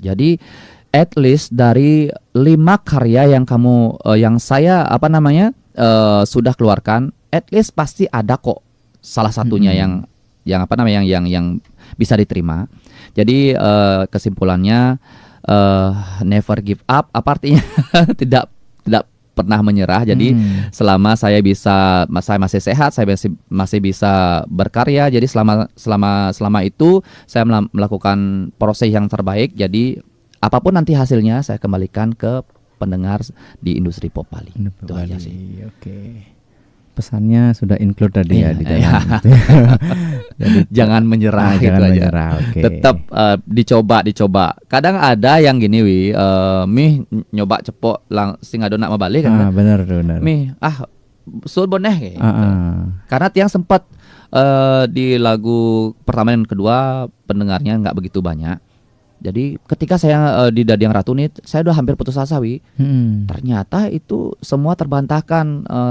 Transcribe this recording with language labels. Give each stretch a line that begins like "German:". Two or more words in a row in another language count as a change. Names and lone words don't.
Indonesian: Jadi
English: at least
Indonesian: dari 5 karya yang kamu yang saya sudah keluarkan,
English: at least
Indonesian: pasti ada kok salah satunya yang bisa diterima. Jadi kesimpulannya
English: never give up,
Indonesian: apa artinya? tidak pernah menyerah. Jadi selama saya masih sehat, saya masih bisa berkarya. Jadi selama itu saya melakukan proses yang terbaik. Jadi apapun nanti hasilnya saya kembalikan ke pendengar di industri pop Bali. Itu aja sih. Oke. Pesannya sudah include tadi di dalam. Iya. Jadi jangan menyerah gitu aja. Okay. Tetap dicoba. Kadang ada yang gini
Balinese: mih nyoba cepok sing ado nak mabalik
Indonesian: kan. Benar.
Balinese: Mih sul boneh gitu.
Indonesian: Karena tiang sempat di lagu pertama dan kedua pendengarnya nggak begitu banyak. Jadi ketika saya di Dadiang Ratu nih, saya udah hampir putus asa Ternyata itu semua terbantahkan.